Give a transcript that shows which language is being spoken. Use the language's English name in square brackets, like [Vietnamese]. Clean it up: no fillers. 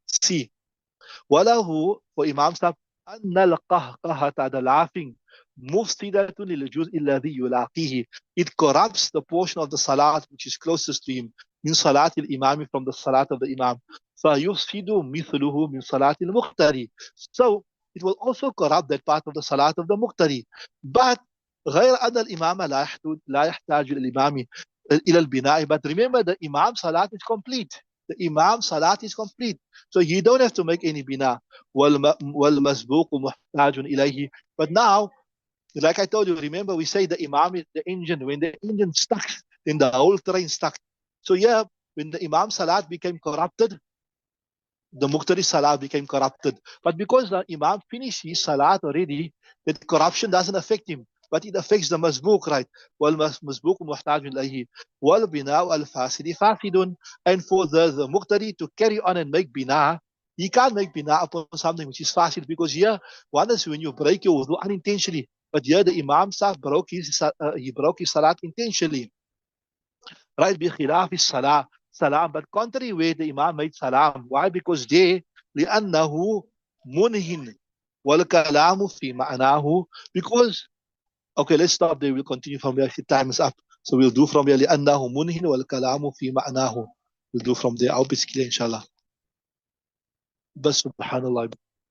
[English] See, [Arabic] وله [English] for Imam Sahib [Arabic] أن القهقهة, [English] the laughing, [Arabic] مفسدة للجزء الذي يلاقيه, [English] it corrupts the portion of the salat which is closest to him, [Arabic] من صلاة الإمام, [English] from the salat of the Imam, [Arabic] فيفسد مثله من صلاة المقتدي. [English] So it will also corrupt that part of the salat of the muqtadi. [Arabic] But غير أن الإمام لا يحتاج الإمام إلى البناء. [English] But remember, the Imam salat is complete. The Imam salat is complete. So you don't have to make any bina. [Arabic] وَالْمَسْبُوقُ مُحْتَاجٌ إِلَيْهِ. [English] But now, like I told you, remember we say the Imam is the engine. When the engine stuck, then the whole train stuck. So yeah, when the Imam salat became corrupted, the Muqtadi salat became corrupted. But because the Imam finished his salat already, that corruption doesn't affect him. But it affects the Mazbuk, right? [Arabic] وَالْمَسْبُوقُ مُحْتَاجٌ إِلَيْهِ وَالْبِنَاءُ الْفَاسِدِ فَاسِدٌ. [English] And for the Muqtadi to carry on and make bina, he can't make bina upon something which is fasid, because here, one is when you break your wudu unintentionally. But here the Imam Sahib he broke his salat intentionally. Right? [Arabic] بخلاف الصلاة salam. [English] But contrary way, the Imam made salam. Why? Because they [Arabic] لأنه منهن والكلام في معناه. [English] Because, okay, let's stop there. We'll continue from there. Time is up. So we'll do from there. [Arabic] لأنه منهن والكلام في معناه. [English] We'll do from there. I hope it's clear, inshallah. [Arabic] بس سبحان الله.